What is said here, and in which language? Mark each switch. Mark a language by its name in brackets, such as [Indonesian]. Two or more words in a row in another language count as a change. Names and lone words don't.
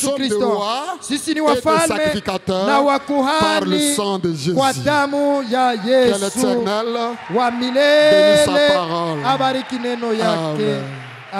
[French] sommes des [Swahili] Kristo. [French] rois [Swahili] Sisi ni [French] et des [Swahili] wafalme [French] sacrificateurs [Swahili] na [French] par le [Swahili] wakuhani [French] sang de Jésus. [Swahili] kwa damu ya [French] Que [Swahili] Yesu [French] l'Éternel [Swahili] wa [French] bénisse [Swahili] milele [French] sa parole. [Swahili] abariki neno yake. Amen.